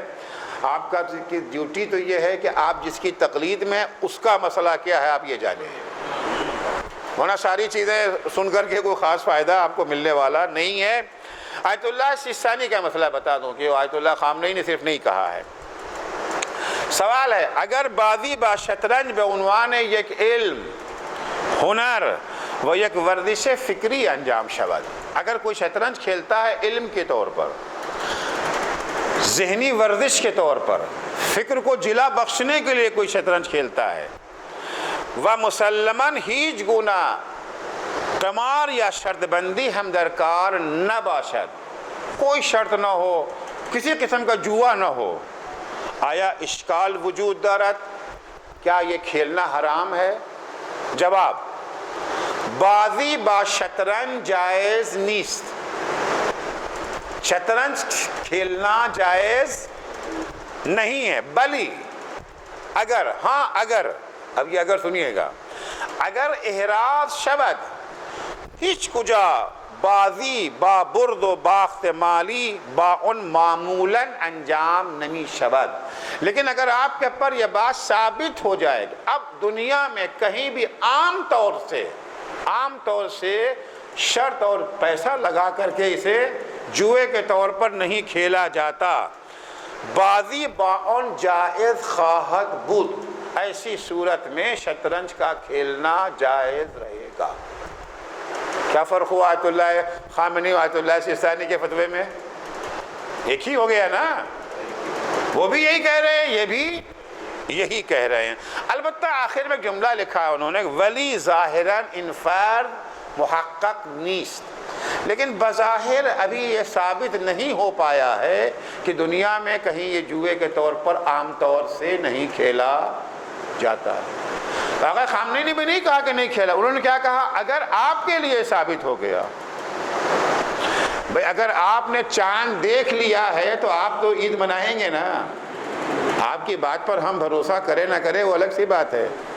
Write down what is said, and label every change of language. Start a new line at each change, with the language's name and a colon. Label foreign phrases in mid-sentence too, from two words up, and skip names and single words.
Urdu: آپ کا ڈیوٹی تو یہ ہے کہ آپ جس کی تقلید میں اس کا مسئلہ کیا ہے آپ یہ جانیں، ورنہ ساری چیزیں سن کر کے کوئی خاص فائدہ آپ کو ملنے والا نہیں ہے۔ آیت اللہ سیستانی کا مسئلہ بتا دوں کہ آیت اللہ خامنئی نے صرف نہیں کہا ہے۔ سوال ہے،
Persian: اگر بازی با شطرنج به عنوان یک علم، ہنر و یک ورزش فکری انجام شود،
Urdu: اگر کوئی شطرنج کھیلتا ہے علم کے طور پر، ذہنی ورزش کے طور پر، فکر کو جلا بخشنے کے لیے کوئی شطرنج کھیلتا ہے،
Persian: و مسلماً ہیچ گنا قمار یا شرط بندی ہم درکار نہ باشد،
Urdu: کوئی شرط نہ ہو، کسی قسم کا جوا نہ ہو،
Persian: آیا اشکال وجود دارد،
Urdu: کیا یہ کھیلنا حرام ہے؟
Persian: جواب، بازی با شطرنج جائز نیست،
Urdu: شطرنج کھیلنا جائز نہیں ہے، بلی اگر، اگر، اب یہ اگر سنیے گا،
Persian: اگر احراز شود ہیچ کجا بازی با برد و باخت مالی با ان معمولاً انجام نمی شود،
Urdu: لیکن اگر آپ کے پر یہ بات ثابت ہو جائے گی، اب دنیا میں کہیں بھی عام طور سے شرط اور پیسہ لگا کر کے اسے جوئے کے طور پر نہیں کھیلا جاتا،
Persian: بازی با ان جائز خواہد بود،
Urdu: ایسی صورت میں شطرنج کا کھیلنا جائز رہے گا۔ کیا فرق ہوا آیت اللہ خامنئی آیت اللہ سیستانی کے فتوے میں؟ ایک ہی ہو گیا نا، وہ بھی یہی کہہ رہے ہیں، یہ بھی یہی کہہ رہے ہیں۔ البتہ آخر میں جملہ لکھا ہے انہوں نے،
Persian: ولی ظاہراً انفراد محقق نیست،
Urdu: لیکن بظاہر ابھی یہ ثابت نہیں ہو پایا ہے کہ دنیا میں کہیں یہ جوئے کے طور پر عام طور سے نہیں کھیلا جاتا ہے۔ آقا خامنئی نے بھی نہیں کہا کہ نہیں کھیلا، انہوں نے کیا کہا، اگر آپ کے لیے ثابت ہو گیا، بھئی اگر آپ نے چاند دیکھ لیا ہے تو آپ تو عید منائیں گے نا، آپ کی بات پر ہم بھروسہ کریں نہ کریں وہ الگ سی بات ہے.